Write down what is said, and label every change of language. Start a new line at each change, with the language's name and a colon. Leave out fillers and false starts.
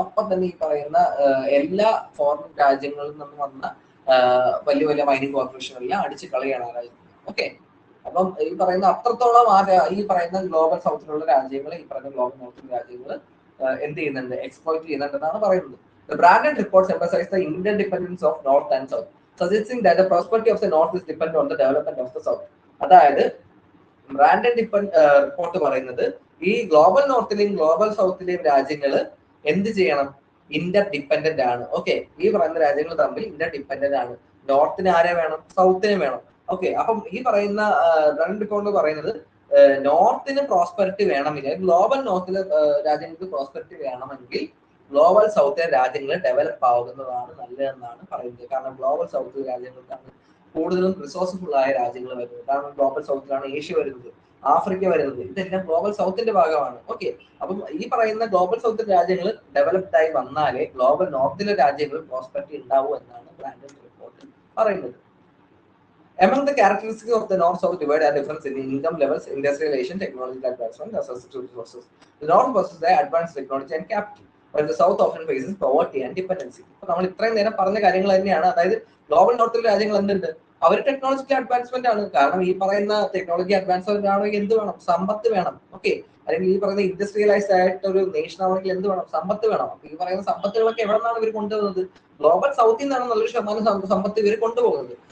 Malayalam: അപ്പം തന്നെ ഈ പറയുന്ന എല്ലാ ഫോറിൻ രാജ്യങ്ങളിൽ നിന്നും വന്ന വലിയ വലിയ മൈനിങ് കോർപ്പറേഷനെല്ലാം അടിച്ചു കളയാണ് ആ രാജ്യത്ത്. ഓക്കെ. അപ്പം ഈ പറയുന്ന അത്രത്തോളം ഈ പറയുന്ന ഗ്ലോബൽ സൗത്തിലുള്ള രാജ്യങ്ങൾ, ഈ പറയുന്ന ഗ്ലോബൽ നോർത്തിലെ രാജ്യങ്ങൾ എന്ത് ചെയ്യുന്നുണ്ട്, എക്സ്പ്ലോയിറ്റ് ചെയ്യുന്നുണ്ടെന്നാണ് പറയുന്നത്.
English: The branded reports emphasize the interdependence of North and South, suggesting that the prosperity of the North is dependent on the development of the South.
Malayalam: അതായത് ബ്രാൻഡഡ് റിപ്പോർട്ട് പറയുന്നത് ഈ ഗ്ലോബൽ നോർത്തിലെയും ഗ്ലോബൽ സൗത്തിലെയും രാജ്യങ്ങൾ എന്ത് ചെയ്യണം, ഇന്റർ ഡിപ്പെൻഡന്റ് ആണ്. Okay, ഈ പറയുന്ന രാജ്യങ്ങൾ തമ്മിൽ ഇന്റർ ഡിപ്പെൻഡന്റ് ആണ്. നോർത്തിന് ആരെ വേണം, സൗത്തിനെ വേണം. ഓക്കെ, അപ്പം ഈ പറയുന്ന ബ്രാൻഡ് റിപ്പോർട്ട് പറയുന്നത് നോർത്തിന് പ്രോസ്പെറിറ്റി വേണമെങ്കിൽ, ഗ്ലോബൽ നോർത്തിലെ രാജ്യങ്ങൾക്ക് പ്രോസ്പെറിറ്റി വേണമെങ്കിൽ ഗ്ലോബൽ സൗത്തിലെ രാജ്യങ്ങൾ ഡെവലപ്പ് ആവുന്നതാണ് നല്ലതെന്നാണ് പറയുന്നത്. കാരണം ഗ്ലോബൽ സൗത്ത് രാജ്യങ്ങൾക്കാണ് കൂടുതലും റിസോഴ്സ്ഫുൾ ആയ രാജ്യങ്ങൾ വരുന്നത്. കാരണം ഗ്ലോബൽ സൗത്തിലാണ് ഏഷ്യ വരുന്നത്, ആഫ്രിക്ക വരുന്നത്, ഇതെല്ലാം ഗ്ലോബൽ സൗത്തിന്റെ ഭാഗമാണ്. ഓക്കെ, അപ്പം ഈ പറയുന്ന ഗ്ലോബൽ സൗത്ത് രാജ്യങ്ങൾ ഡെവലപ്ഡ് ആയി വന്നാലേ ഗ്ലോബൽ നോർത്തിലെ രാജ്യങ്ങൾ പ്രോസ്പെറിറ്റി ഉണ്ടാവൂ എന്നാണ് ബ്രാൻഡഡ് റിപ്പോർട്ട് പറയുന്നത്.
English: Among the characteristics of the North-South divide are difference in income levels, industrialization, technological advancement, access to resources. The North possesses the advanced technology and capital, while the South often faces poverty and dependency.
Malayalam: അപ്പോൾ നമ്മൾ ഇത്രയും നേരം പറഞ്ഞ കാര്യങ്ങൾ തന്നെയാണ്. അതായത് global നോർത്തിലെ രാജ്യങ്ങൾ എന്തുണ്ട്, അവർ ടെക്നോളജിക്കൽ അഡ്വാൻസ്മെന്റ് ആണ്. കാരണം ഈ പറയുന്ന ടെക്നോളജി അഡ്വാൻസ്മെന്റ് ആണെങ്കിൽ എന്ത് വേണം, സമ്പത്ത് വേണം. ഓക്കെ, അല്ലെങ്കിൽ ഈ പറയുന്ന ഇൻഡസ്ട്രിയലൈസ്ഡ് ആയിട്ട് ഒരു നേഷൻ ആണെങ്കിൽ എന്ത് വേണം, സമ്പത്ത് വേണം. അപ്പൊ ഈ പറയുന്ന സമ്പത്തുകളൊക്കെ എവിടെ നിന്നാണ് ഇവർ കൊണ്ടുപോകുന്നത്, ഗ്ലോബൽ സൗത്തിൽ നിന്നാണ് നല്ലൊരു ശതമാനം സമ്പത്ത് ഇവർ കൊണ്ടുപോകുന്നത്.